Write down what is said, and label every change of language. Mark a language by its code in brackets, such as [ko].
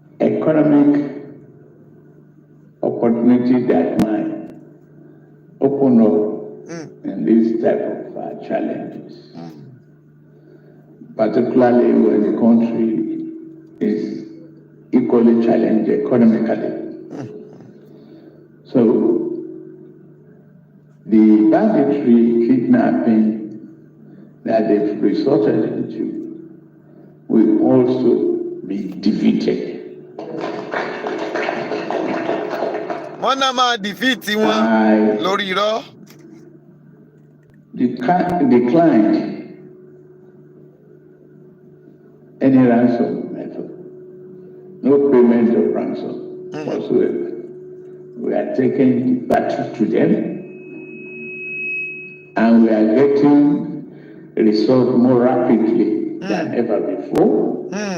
[en] economic opportunity that might open up in this type of challenges, particularly when the country is equally challenged economically. So the banditry kidnapping that they've resorted into will also be defeated. [yo] Wọ́n náà máa dìfíìtì wọn lórí irọ́. [en] Declined any ransom method, no payment of ransom whatsoever. We are taking the battle to them, and we are getting resolved more rapidly than ever before.